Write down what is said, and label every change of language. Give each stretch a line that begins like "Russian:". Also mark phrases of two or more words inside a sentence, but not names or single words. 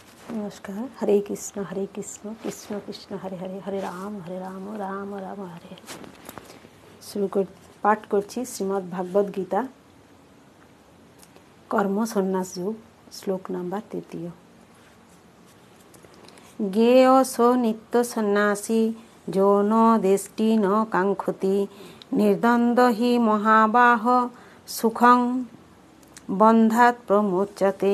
Hindi: नमस्कार।
Sanskrit: हरे कृष्ण कृष्ण कृष्ण हरे हरे, हरे राम राम राम हरे हरे।
Bangla: শুরু কর পাঠ करছি শ্রীমদ্ ভাগবত গীতা কর্ম সন্ন্যাস যোগ, শ্লোক নাম্বার 3।
Sanskrit: জ্ঞেয় স নিত্য সন্ন্যাসী যৌন দেষ্টি ন কাঙ্ক্ষতি নির্দ্বন্দ্ব হি মহাবাহ সুখং বন্ধাত প্রমোচ্যতে।